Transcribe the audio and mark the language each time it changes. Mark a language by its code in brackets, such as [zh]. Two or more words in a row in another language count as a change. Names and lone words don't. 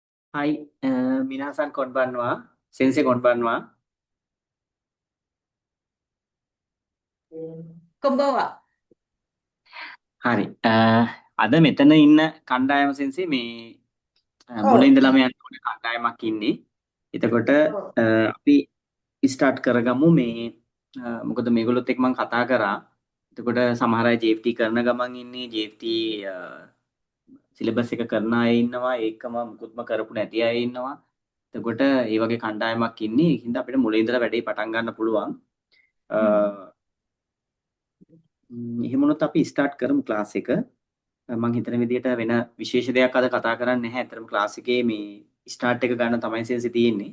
[ja] はい、皆さんこんばんは。先生こんばんは。こんばんは。 [si] හරි. අද මෙතන ඉන්න කණ්ඩායම සෙන්සේ මේ මුල おう、 ඉඳලම යන්න ඕනේ කණ්ඩායමක් ඉන්නේ. එතකොට おう、 අපි ස්ටාර්ට් කරගමු මේ මොකද මේගොල්ලොත් එක්ක මම කතා කරා. එතකොට සමහර අය JFT කරන ගමන් ඉන්නේ JFT සිලබස් එක කරන අය ඉන්නවා. ඒකම මුකුත්ම කරපු නැති අය ඉන්නවා. එතකොට ඒ වගේ කණ්ඩායමක් ඉන්නේ. ඒකින්ද අපිට මුල ඉඳලා වැඩේ පටන් ගන්න පුළුවන්. එහෙම වුණොත් අපි ස්ටාර්ට් කරමු ක්ලාස් එක. මම හිතන විදිහට වෙන විශේෂ දෙයක් අද කතා කරන්නේ නැහැ. අතරම ක්ලාස් එකේ මේ ස්ටාර්ට් එක ගන්න තමයි සෙන්සි තියෙන්නේ.